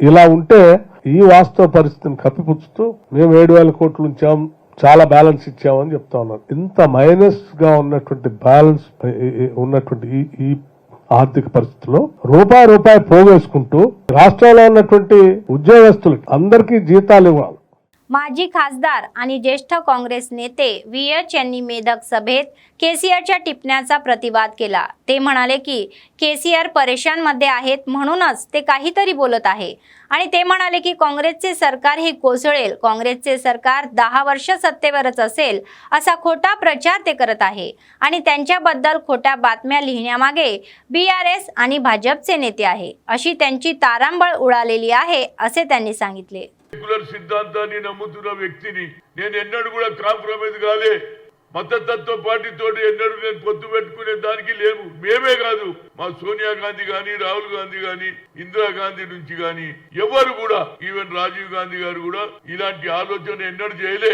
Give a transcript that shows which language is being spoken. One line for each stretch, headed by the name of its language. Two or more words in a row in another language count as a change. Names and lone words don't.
Telugu: ఇలా ఉంటే ఈ వాస్తవ పరిస్థితిని కప్పిపుచ్చుతూ మేము 7,000 కోట్లు ఉంచాం, చాలా బ్యాలెన్స్ ఇచ్చామని చెప్తా ఉన్నారు. ఇంత మైనస్ గా ఉన్నటువంటి బ్యాలెన్స్ ఉన్నటువంటి ఈ ఆర్థిక పరిస్థితిలో రూపాయి పోగేసుకుంటూ राष्ट्राला ఉన్నటువంటి ఉద్యోగస్తులకు అందరికీ జీతాలు ఇవ్వాలి.
Marathi: माजी खासदार आणि ज्येष्ठ काँग्रेस नेते VH यांनी मेदक सभेत केसीआरच्या टिपण्याचा प्रतिवाद केला. ते म्हणाले की केसीआर परेशान मध्ये आहेत म्हणूनच ते काहीतरी बोलत आहे आणि ते म्हणाले की काँग्रेसचे सरकार हे कोसळेल, काँग्रेसचे सरकार 10 वर्ष सत्तेवरच असेल असा खोटा प्रचार ते करत आहे आणि त्यांच्याबद्दल खोट्या बातम्या लिहिण्यामागे BRS आणि भाजपचे नेते आहे अशी त्यांची तारांबळ उडालेली आहे असे त्यांनी सांगितले.
Telugu: సెక్యులర్ సిద్ధాంతాన్ని నమ్ముతున్న వ్యక్తిని నేను ఎన్నడూ కూడా కాంప్రమైజ్ కాలే. మతతత్వ పార్టీతో ఎన్నడూ నేను పొత్తు పెట్టుకునే దానికి లేవు. మేమే కాదు, మా సోనియా గాంధీ గాని, రాహుల్ గాంధీ గాని, ఇందిరా గాంధీ నుంచి గాని ఎవరు కూడా, ఈవెన్ రాజీవ్ గాంధీ గారు కూడా ఇలాంటి ఆలోచన ఎన్నడూ చేయలే.